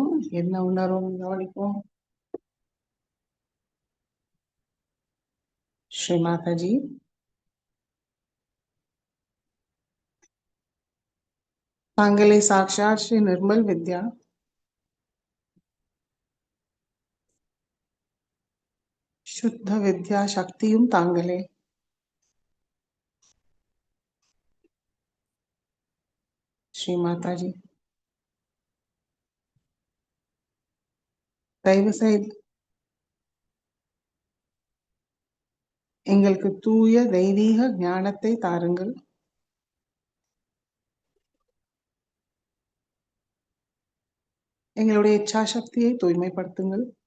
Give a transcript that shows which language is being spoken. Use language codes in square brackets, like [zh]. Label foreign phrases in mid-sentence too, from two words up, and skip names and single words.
[ta] என்ன உணர்வும் கவனிப்போம். ஸ்ரீ மாதா ஜி தாங்களே சாக்ஷாத் ஸ்ரீ நிர்மல வித்யா சுத்த வித்யா சக்தியும் தாங்களே ஸ்ரீ மாதா ஜி தயவு செய்து எங்களுக்கு தூய தெய்வீக ஞானத்தை தாருங்கள். எங்களுடைய இச்சா சக்தியை தூய்மைப்படுத்துங்கள்.